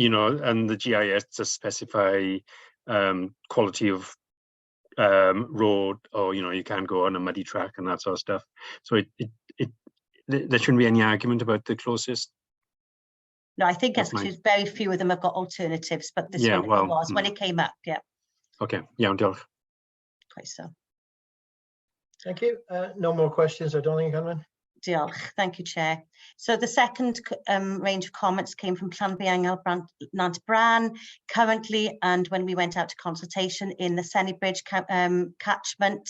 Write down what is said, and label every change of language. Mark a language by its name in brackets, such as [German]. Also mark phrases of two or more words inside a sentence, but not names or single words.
[English] And you know, and the GIS to specify quality of road, or you can't go on a muddy track and that sort of stuff. So there shouldn't be any argument about the closest. No, I think That's actually very few of them have got alternatives, but this Yeah, one well, was when it came up. Yeah, [Welsh] Okay, iawn, diolch. [English] quite so. Thank you. No more questions, I don't think, Anwen. Diolch. Thank you, Chair. So the second range of comments came from Llanbiangel Nant Bran currently, and when we went out to consultation in the Sennybridge catchment.